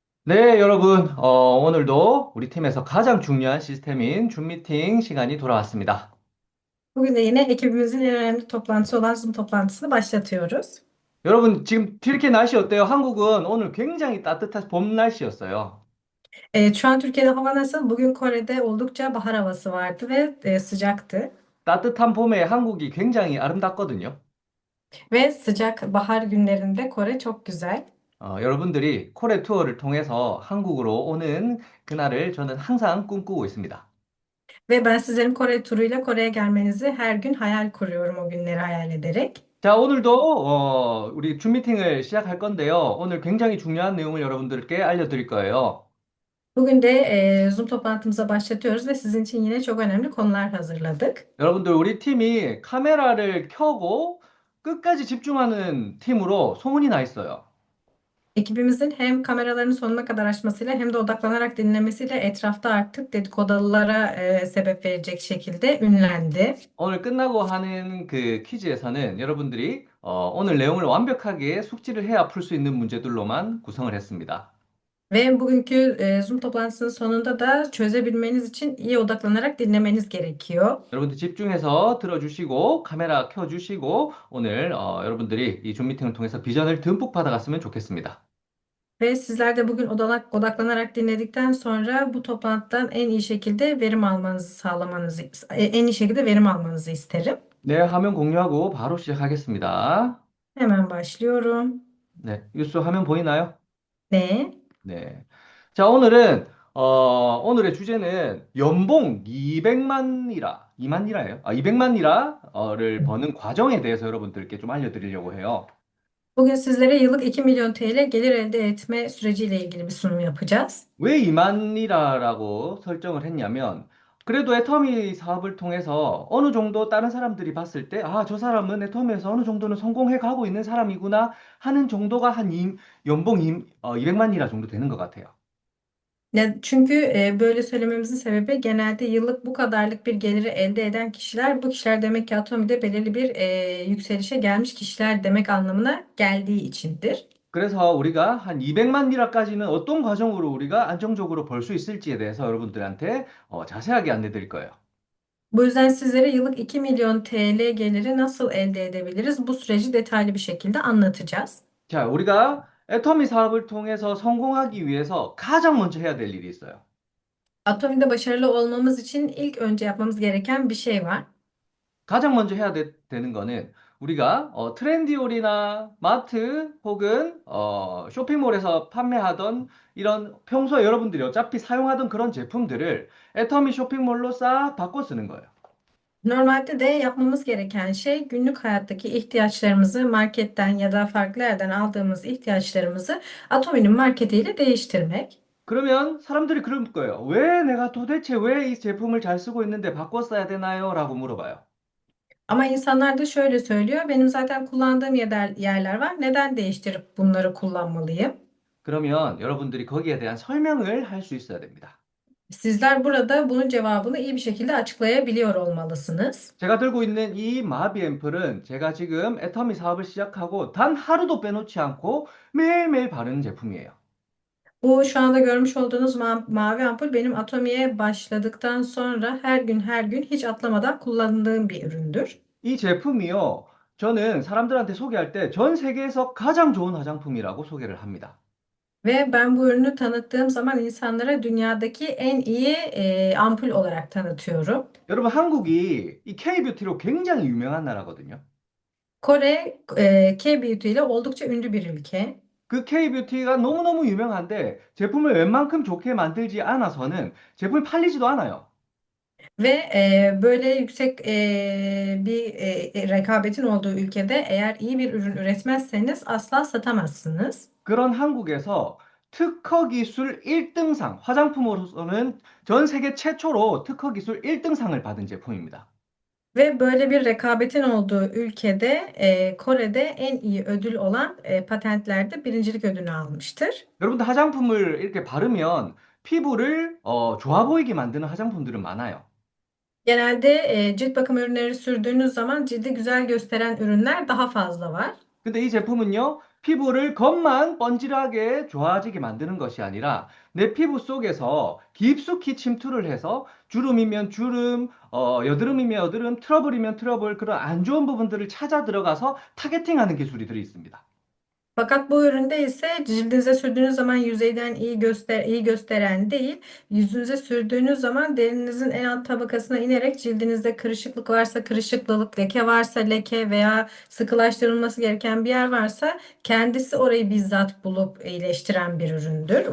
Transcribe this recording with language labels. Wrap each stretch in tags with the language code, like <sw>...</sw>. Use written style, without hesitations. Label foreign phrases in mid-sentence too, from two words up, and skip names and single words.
<ko>네, 여러분, 오늘도 우리 팀에서 가장 중요한 시스템인 줌 미팅 시간이 돌아왔습니다.</ko> <tr>Bugün de yine ekibimizin en önemli toplantısı olan Zoom toplantısını başlatıyoruz.</tr> <ko>여러분, 지금 튀르키 날씨 어때요? 한국은 오늘 굉장히 따뜻한 봄 날씨였어요.</ko> <tr>Şu an Türkiye'de hava nasıl? Bugün Kore'de oldukça bahar havası vardı ve sıcaktı.</tr> <ko>따뜻한 봄에 한국이 굉장히 아름답거든요.</ko> <tr>Ve sıcak bahar günlerinde Kore çok güzel.</tr> <ko>여러분들이 코레 투어를 통해서 한국으로 오는 그날을 저는 항상 꿈꾸고 있습니다.</ko> <tr>Ve ben sizlerin Kore turuyla Kore'ye gelmenizi her gün hayal kuruyorum o günleri hayal ederek.</tr> <ko>자, 오늘도 우리 줌 미팅을 시작할 건데요. 오늘 굉장히 중요한 내용을 여러분들께 알려드릴 거예요.</ko> <tr>Bugün de Zoom toplantımıza başlatıyoruz ve sizin için yine çok önemli konular hazırladık.</tr> <ko>여러분들, 우리 팀이 카메라를 켜고 끝까지 집중하는 팀으로 소문이 나 있어요.</ko> <tr>Ekibimizin hem kameralarını sonuna kadar açmasıyla hem de odaklanarak dinlemesiyle etrafta artık dedikodulara sebep verecek şekilde ünlendi.</tr> <ko>오늘 끝나고 하는 그 퀴즈에서는 여러분들이 오늘 내용을 완벽하게 숙지를 해야 풀 수 있는 문제들로만 구성을 했습니다.</ko> <tr>Ve bugünkü Zoom toplantısının sonunda da çözebilmeniz için iyi odaklanarak dinlemeniz gerekiyor.</tr> <ko>여러분들 집중해서 들어주시고 카메라 켜주시고 오늘 여러분들이 이 줌 미팅을 통해서 비전을 듬뿍 받아갔으면 좋겠습니다.</ko> <tr>Ve sizler de bugün odaklanarak dinledikten sonra bu toplantıdan en iyi şekilde verim almanızı sağlamanızı, en iyi şekilde verim almanızı isterim.</tr> <ko>네, 화면 공유하고 바로 시작하겠습니다.</ko> <tr>Hemen başlıyorum.</tr> <ko>네, 뉴스 화면 보이나요?</ko> <tr>Ne?</tr> <ko>네. 자, 오늘의 주제는 연봉 200만 리라, 2만 리라예요? 200만 리라를 버는 과정에 대해서 여러분들께 좀 알려드리려고 해요.</ko> <tr>Bugün sizlere yıllık 2 milyon TL gelir elde etme süreciyle ilgili bir sunum yapacağız.</tr> <ko>왜 2만 리라라고 설정을 했냐면, 그래도 애터미 사업을 통해서 어느 정도 다른 사람들이 봤을 때, 아, 저 사람은 애터미에서 어느 정도는 성공해 가고 있는 사람이구나 하는 정도가 연봉 200만 리라 정도 되는 것 같아요.</ko> <tr>Çünkü böyle söylememizin sebebi genelde yıllık bu kadarlık bir geliri elde eden kişiler, bu kişiler demek ki Atomi'de belirli bir yükselişe gelmiş kişiler demek anlamına geldiği içindir.</tr> <ko>그래서 우리가 한 200만 리라까지는 어떤 과정으로 우리가 안정적으로 벌 수 있을지에 대해서 여러분들한테 자세하게 안내 드릴 거예요.</ko> <tr>Bu yüzden sizlere yıllık 2 milyon TL geliri nasıl elde edebiliriz? Bu süreci detaylı bir şekilde anlatacağız.</tr> <ko>자, 우리가 애터미 사업을 통해서 성공하기 위해서 가장 먼저 해야 될 일이 있어요.</ko> <tr>Atomi'de başarılı olmamız için ilk önce yapmamız gereken bir şey var.</tr> <ko>가장 먼저 되는 거는 우리가 트렌디올이나 마트 혹은 쇼핑몰에서 판매하던 이런 평소에 여러분들이 어차피 사용하던 그런 제품들을 애터미 쇼핑몰로 싹 바꿔 쓰는 거예요.</ko> <tr>Normalde de yapmamız gereken şey günlük hayattaki ihtiyaçlarımızı marketten ya da farklı yerden aldığımız ihtiyaçlarımızı Atomi'nin marketiyle değiştirmek.</tr> <ko>그러면 사람들이 그럴 거예요. 왜 내가 도대체 왜 이 제품을 잘 쓰고 있는데 바꿔 써야 되나요? 라고 물어봐요.</ko> <tr>Ama insanlar da şöyle söylüyor, benim zaten kullandığım yerler var. Neden değiştirip bunları kullanmalıyım?</tr> <ko>그러면 여러분들이 거기에 대한 설명을 할 수 있어야 됩니다.</ko> <tr>Sizler burada bunun cevabını iyi bir şekilde açıklayabiliyor olmalısınız.</tr> <ko>제가 들고 있는 이 마비 앰플은 제가 지금 애터미 사업을 시작하고 단 하루도 빼놓지 않고 매일매일 바르는 제품이에요.</ko> <tr>Bu şu anda görmüş olduğunuz mavi ampul benim Atomi'ye başladıktan sonra her gün hiç atlamadan kullandığım bir üründür.</tr> <ko>이 제품이요. 저는 사람들한테 소개할 때 전 세계에서 가장 좋은 화장품이라고 소개를 합니다.</ko> <tr>Ve ben bu ürünü tanıttığım zaman insanlara dünyadaki en iyi ampul olarak tanıtıyorum.</tr> <ko>여러분, 한국이 이 K-뷰티로 굉장히 유명한 나라거든요.</ko> <tr>Kore, K-Beauty ile oldukça ünlü bir ülke.</tr> <ko>그 K-뷰티가 너무너무 유명한데 제품을 웬만큼 좋게 만들지 않아서는 제품이 팔리지도 않아요.</ko> <tr>Ve böyle yüksek bir rekabetin olduğu ülkede eğer iyi bir ürün üretmezseniz asla satamazsınız.</tr> <ko>그런 한국에서 특허 기술 1등상, 화장품으로서는 전 세계 최초로 특허 기술 1등상을 받은 제품입니다.</ko> <tr>Ve böyle bir rekabetin olduğu ülkede Kore'de en iyi ödül olan patentlerde birincilik ödülünü almıştır.</tr> <ko>여러분들 화장품을 이렇게 바르면 피부를 좋아 보이게 만드는 화장품들은 많아요.</ko> <tr>Genelde cilt bakım ürünleri sürdüğünüz zaman cildi güzel gösteren ürünler daha fazla var.</tr> <ko>근데 이 제품은요, 피부를 겉만 번질하게 좋아지게 만드는 것이 아니라 내 피부 속에서 깊숙이 침투를 해서 주름이면 주름, 여드름이면 여드름, 트러블이면 트러블, 그런 안 좋은 부분들을 찾아 들어가서 타겟팅하는 기술들이 있습니다.</ko> <tr>Fakat bu üründe ise cildinize sürdüğünüz zaman yüzeyden iyi gösteren değil, yüzünüze sürdüğünüz zaman derinizin en alt tabakasına inerek cildinizde kırışıklık varsa kırışıklık, leke varsa leke veya sıkılaştırılması gereken bir yer varsa kendisi orayı bizzat bulup iyileştiren bir üründür.</tr>